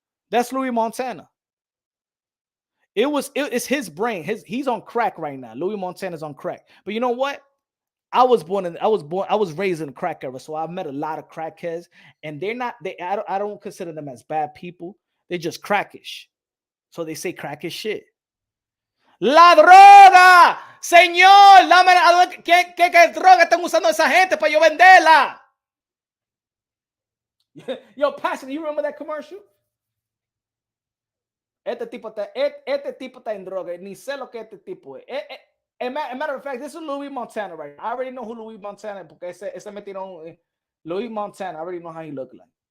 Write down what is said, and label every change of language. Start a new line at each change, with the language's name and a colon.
English: That's Louis Montana. It's his brain. He's on crack right now. Louis Montana's on crack. But you know what? I was raised in the crack era, so I've met a lot of crackheads, and I don't consider them as bad people. They're just crackish. So they say crack is shit.
Spanish: La droga, señor, ¿qué droga están usando esa gente para yo venderla?
English: Yo, Passion, you remember that commercial?
Spanish: Este tipo está en droga. Ni sé lo que este tipo es.
English: As a matter of fact, this is Louis Montana, right? I already know who Louis Montana is
Spanish: porque ese metieron
English: Louis Montana. I already know how he look like.